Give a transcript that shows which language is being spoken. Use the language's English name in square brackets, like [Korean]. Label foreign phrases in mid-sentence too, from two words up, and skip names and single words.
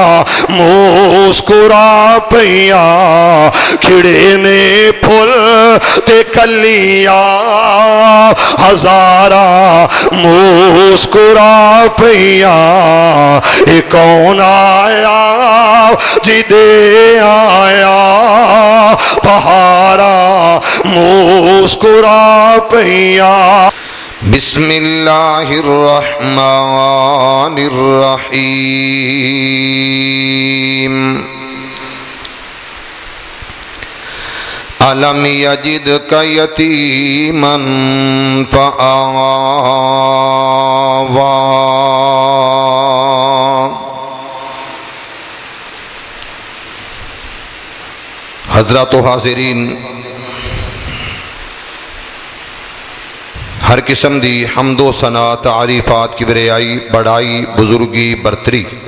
[Punjabi] مسکرا پیا، کھڑے نے پھول تے کلیاں ہزارہ مسکرا پیا، اے کون آیا جی دے آیا بہارا مسکرا پیا۔ [Arabic] بسم اللہ الرحمن الرحیم۔ أَلَمْ يَجِدْكَ يَتِيمًا فَآوَى۔ [Punjabi] حضرات و حاضرین، ہر قسم دی حمد و ثنا تعریفات کی بریائی بڑائی بزرگی برتری